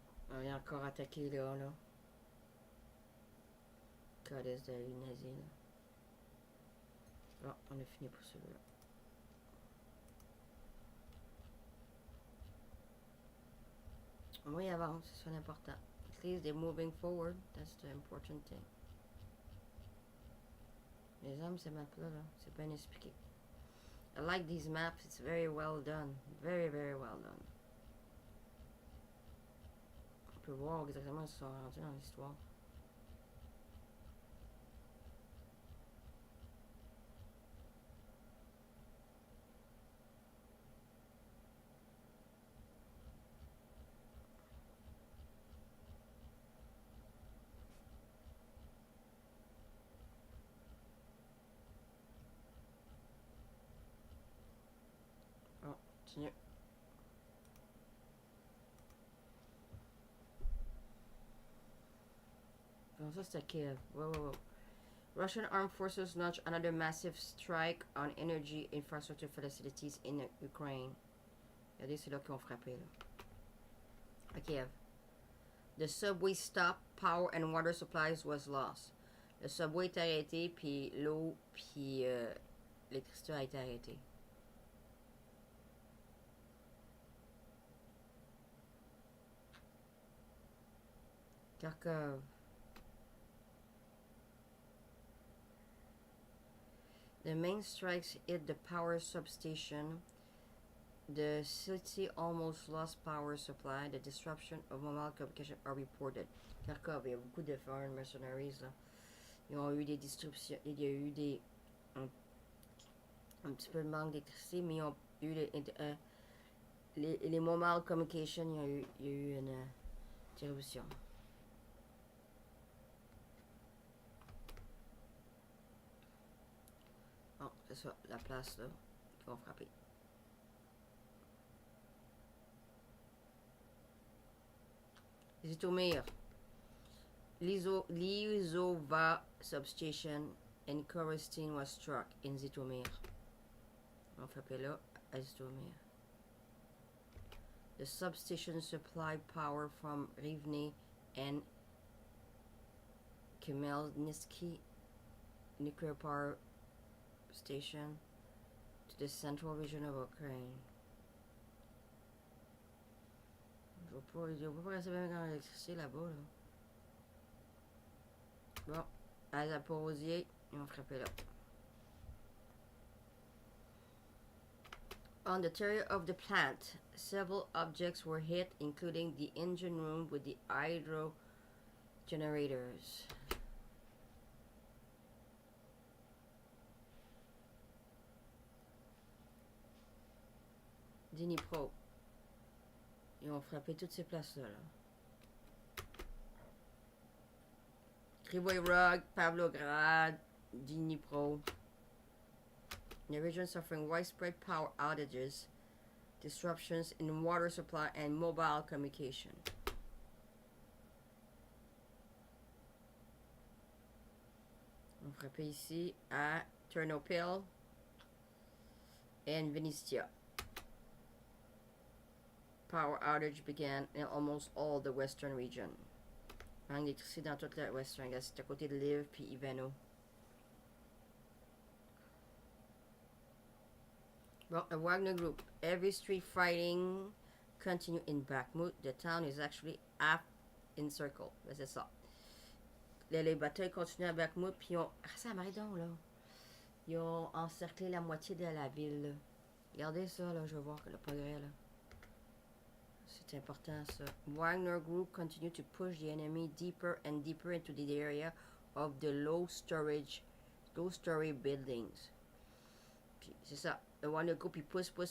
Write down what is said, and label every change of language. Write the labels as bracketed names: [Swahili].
[French] Ah, ils ont encore attaqué, là. Goddess de nazi, là. Bon, on a fini pour celui-là. Oui, avance, c'est l'important. [English] At least they're moving forward. That's the important thing. [French] Les hommes, ces maps-là, là, c'est bien expliqué. [English] I like these maps. It's very well done. Very, very well done. [French] On peut voir exactement où ils sont rendus dans l'histoire. Oh, continue. Bon, ça c'était Kiev. Whoa. [English] Russian armed forces launched another massive strike on energy infrastructure facilities in Ukraine. [French] Regardez, c'est là qu'ils ont frappé. Là. À Kiev. [English] The subway stopped, power and water supplies was lost. [French] Le subway est arrêté, puis l'eau, puis l'électricité a été arrêtée. Kharkov. [English] The main strikes hit the power substation. The city almost lost power supply. The disruption of mobile communication are reported. [French] Kharkov, il y a beaucoup de [English] foreign mercenaries [French] là. Ils ont eu des disruptions. Il y a eu des un petit peu de manque d'électricité, mais ils ont eu les [English] mobile communication. [French] Il y a eu une interruption. Bon, c'est ça, la place là, qui vont frapper. Zitomir. [English] Lizova substation and Korostin was struck in Zitomir. [French] On va frapper là, à Zitomir. [English] The substation supplied power from Rivne and Khmelnytsky nuclear power station to the central region of Ukraine. [French] Je vais pas rester bien dans l'électricité là-bas. Là. Bon, à Zaporozhye, ils ont frappé là. [English] On the territory of the plant, several objects were hit, including the engine room with the hydro generators. Dnipro. [French] Ils ont frappé toutes ces places-là. Krivoy Rog, Pavlograd, Dnipro. [English] The region suffering widespread power outages, disruptions in water supply and mobile communication. [French] On va frapper ici à Ternopil and Venistia. [English] Power outage began in almost all the western region. [French] Manque d'électricité dans toute la western. C'est à côté de Lviv puis Ivano. [English] Well, a Wagner group. Every street fighting continue in Bakhmut. The town is actually half encircled. [French] Ben, c'est ça. Les batailles continuent à Bakhmut, puis ils ont... Ah, ça m'arrête donc, là. Ils ont encerclé la moitié de la ville, là. Regardez ça, là, je vais voir le progrès, là. C'est important, ça. [English] Wagner group continue to push the enemy deeper and deeper into the area of the low-story buildings. [French] Puis, c'est ça. Le Wagner group, il pousse.